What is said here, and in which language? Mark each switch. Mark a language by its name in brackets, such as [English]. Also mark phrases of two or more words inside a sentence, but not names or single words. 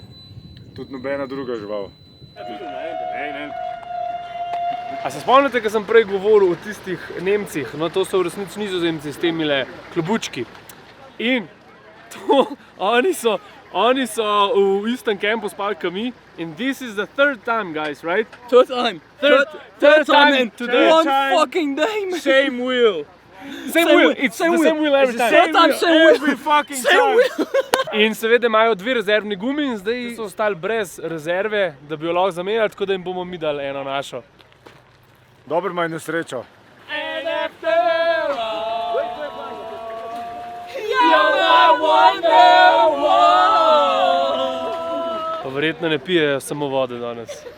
[Slovenian] Tudi nobena druga žival. A se spomnite, ko sem prej govoril o tistih Nemcih? No, to so v resnici Nizozemci s temile klobučki. In to, oni so v istem kampu spali kot mi. [English] And this is the third time, guys, right? Third time. Third time in today. One fucking day, man. Same wheel. Same wheel. It's the same wheel every time. Third time, same wheel. Every fucking time. [Slovenian] In seveda imajo dve rezervni gumi in zdaj so ostali brez rezerve, da bi jo lahko zamenjali, tako da jim bomo mi dali eno našo. Dobro ima nesrečo. Pa verjetno ne pijejo samo vode danes.